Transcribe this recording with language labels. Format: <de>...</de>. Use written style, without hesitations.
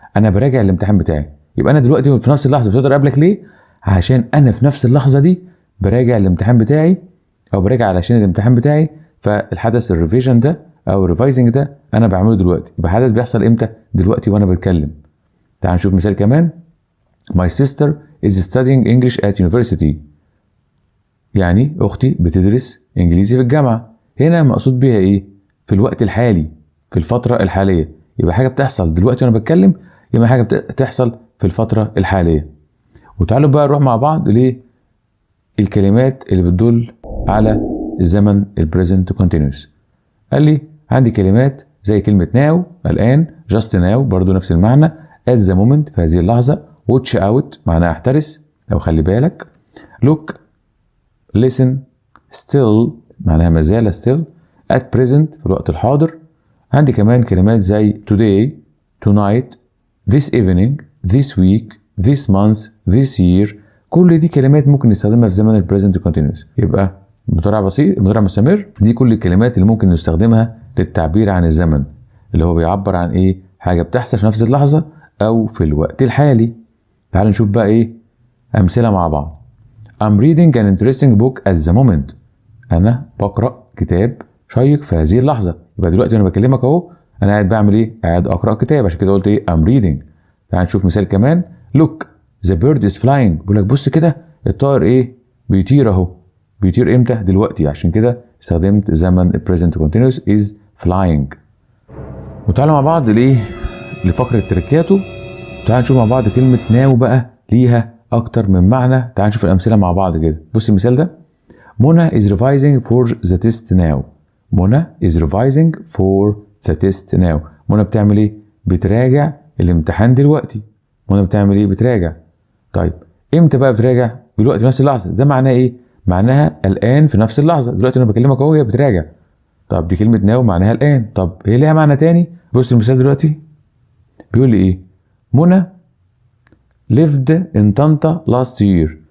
<ar>انا براجع الامتحان بتاعي. يبقى انا دلوقتي في نفس اللحظه مش هقدر اقابلك ليه؟ عشان انا في نفس اللحظه دي براجع الامتحان بتاعي، او براجع علشان الامتحان بتاعي. فالحدث الريفيجن ده او الريفايزنج ده انا بعمله دلوقتي. يبقى حدث بيحصل امتى؟ دلوقتي وانا بتكلم. تعال نشوف مثال كمان.</ar> <en>My sister is studying English at university.</en> <ar>يعني اختي بتدرس انجليزي في الجامعه. هنا مقصود بيها ايه؟ في الوقت الحالي، في الفتره الحاليه. يبقى حاجه بتحصل دلوقتي وانا بتكلم، يبقى حاجه بتحصل في الفتره الحاليه. وتعالوا بقى نروح مع بعض للكلمات اللي بتدل على الزمن البريزنت كونتينوس. قال لي عندي كلمات زي كلمه ناو الان، جاست ناو برضو نفس المعنى،</ar> <en>at the moment</en> <ar>في هذه اللحظه،</ar> <en>watch out</en> <ar>معناها احترس او خلي بالك،</ar> <en>look listen still</en> <ar>معناها ما زال still،</ar> <en>at present</en> <ar>في الوقت الحاضر. عندي كمان كلمات زي</ar> <en>today tonight this evening this week this month this year.</en> <ar>كل دي كلمات ممكن نستخدمها في زمن البريزنت كونتينوس. يبقى مضارع بسيط، مضارع مستمر، دي كل الكلمات اللي ممكن نستخدمها للتعبير عن الزمن، اللي هو بيعبر عن ايه؟ حاجه بتحصل في نفس اللحظه او في الوقت الحالي. تعالوا نشوف بقى ايه امثله مع بعض.</ar> <en>I'm reading an interesting book at the moment.</en> <ar>انا بقرا كتاب شيق في هذه اللحظه. يبقى دلوقتي وانا بكلمك اهو انا قاعد بعمل ايه؟ قاعد اقرا كتاب، عشان كده قلت ايه؟</ar> <en>I'm reading.</en> <ar>تعال نشوف مثال كمان.</ar> <en>Look the bird is flying.</en> <ar>بقول لك بص كده الطائر ايه؟ بيطير اهو. بيطير امتى؟ دلوقتي. عشان كده استخدمت زمن</ar> <en>present continuous is flying.</en> <ar>وتعالوا مع بعض لفقره تركاته. تعال نشوف مع بعض كلمه ناو بقى ليها اكتر من معنى. تعال نشوف الامثله مع بعض كده. بص المثال ده.</ar> <en>Mona is revising for the test now. Mona is revising for the test now.</en> <ar>منى بتعمل ايه؟ بتراجع الامتحان دلوقتي. منى بتعمل ايه؟ بتراجع. طيب امتى بقى بتراجع؟ دلوقتي في نفس اللحظه. ده معناه ايه؟ معناها الان في نفس اللحظه. دلوقتي انا بكلمك اهو هي بتراجع. طب دي كلمه ناو معناها الان. طب هي ليها معنى تاني. بص المثال دلوقتي بيقول لي ايه؟ منى</ar> <en>lived in</en> <ar>طنطا</ar> <en>last year.</en>